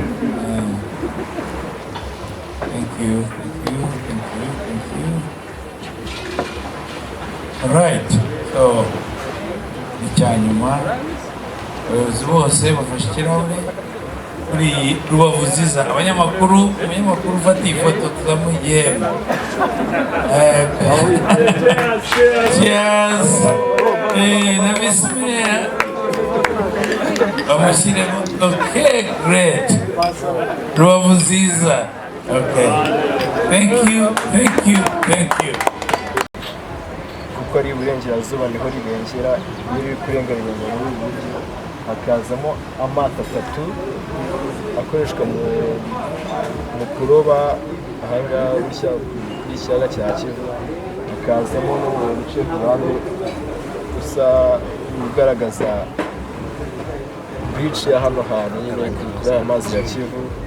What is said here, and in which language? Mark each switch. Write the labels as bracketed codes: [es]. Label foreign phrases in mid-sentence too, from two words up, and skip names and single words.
[en] Thank you. Alright, so [rw] icyanyuma abayobozi bose bafashe ikirahure kuri Rubavu nziza. Abanyamakuru ufata iyi foto tuzamuha igihembo. [en] Cheers. [rw] Na bismillah bamushyiremo. [en] Okay, great. Rubavu nziza. Okay, thank you. [rw] kuko ari iburengerazuba niho ribengera, iyo riri kurenganira muri ubu buryo hakazamo amato atatu akoreshwa mu kuroba ahangaha w'ikiyaga cya Kivu, hakazamo n'umuntu uciye ku ruhande usa ugaragaza beach ya hano hantu nyine kuri aya mazi ya Kivu.